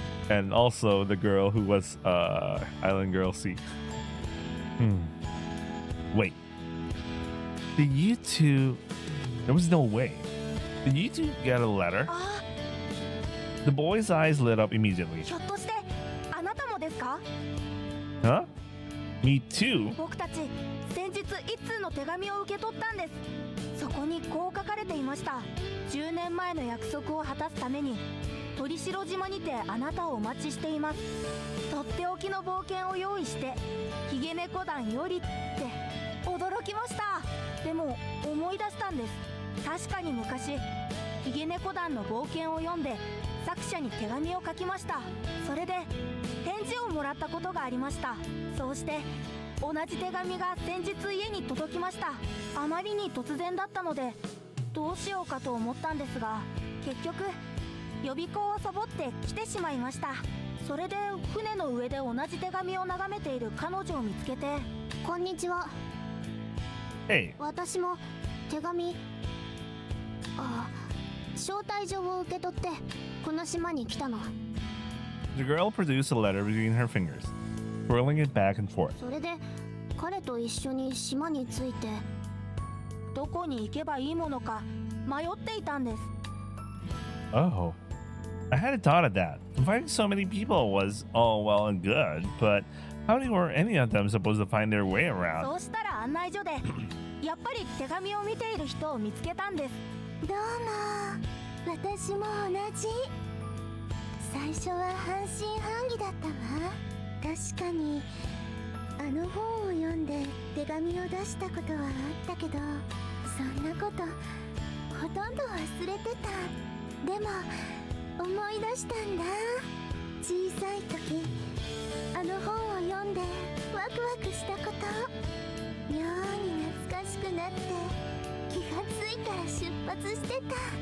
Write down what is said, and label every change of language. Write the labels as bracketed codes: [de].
[en] And also the girl who was Island Girl C. Wait. Did you two... There was no way. Did you two get a letter? あ The boy's eyes lit up immediately. [ja] ひょっとしてあなたもですか [en] Huh? Me too? [ja] 僕たち先日一通の手紙を受け取ったんですそこにこう書かれていました10年前の約束を果たすために鳥城島にてあなたをお待ちしていますとっておきの冒険を用意してヒゲ猫団よりって驚きましたでも思い出したんです確かに昔ヒゲ猫団の冒険を読んで作者に手紙を書きましたそれで返事をもらったことがありましたそうして同じ手紙が先日家に届きましたあまりに突然だったのでどうしようかと思ったんですが結局予備校をサボって来てしまいましたそれで船の上で同じ手紙を眺めている彼女を見つけてこんにちは [en] Hey. [ja] 私も手紙招待状を受け取ってこの島に来たの [en] The girl produced a letter between her fingers, twirling it back and forth. [ja] それで彼と一緒に島に着いてどこに行けばいいものか迷っていたんです [en] Oh. I hadn't thought of that. Inviting so many people was all well and good, but how were any of them supposed to find their way そ around? [ja] うしたら案内所でやっぱり手紙を見ている人を見つけたんですどうも私も同じ最初は半信半疑だったわ確かにあの本を読んで手紙を出したことはあったけどそんなことほとんど忘れてたでも思い出したんだ小さい時あの本を読んでワクワクしたこと妙に懐かしくなって気がついたら出発してた